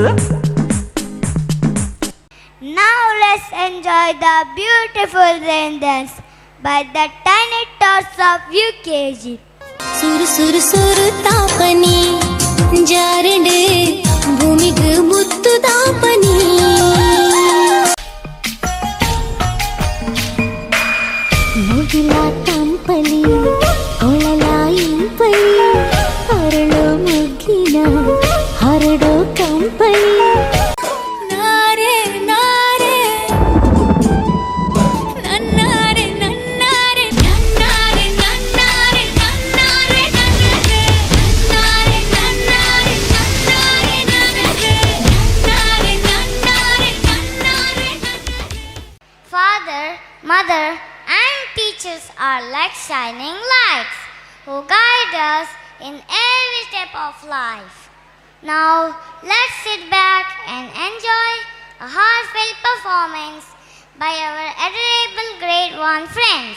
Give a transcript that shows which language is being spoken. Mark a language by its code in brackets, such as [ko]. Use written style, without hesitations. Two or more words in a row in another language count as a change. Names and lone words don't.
[en] Now let's enjoy the beautiful rain dance by the tiny tots of UKG. [kn] ಸುರು ಸುರು ಸುರು ತಾಪನಿ ಜಾರಡೆ ಭೂಮಿಗೆ ಮುತ್ತು ತಾಪನಿ ಮುಗಿಲ ತಂಪಲಿ ಒಳಲ ಇಂಪಲಿ ಹರಳು ಮುಗ್ಗಿನ ಹರಡೋ ಕಂಪಲಿ ನಾರೆ ನಾರೆ ನನ್ನಾರೆ ನನ್ನಾರೆ ನನ್ನಾರೆ ನನ್ನಾರೆ ನನ್ನಾರೆ ನನ್ನಗೆ ನನ್ನಾರೆ ನನ್ನಾರೆ ನನ್ನಾರೆ ನನ್ನಗೆ ನನ್ನಾರೆ ನನ್ನಾರೆ ನನ್ನಾರೆ ನನ್ನಗೆ. [en] Father, mother and teachers are like shining lights who guide us in every step of life. Now, let's sit back and enjoy a heartfelt performance by our adorable grade 1 friends.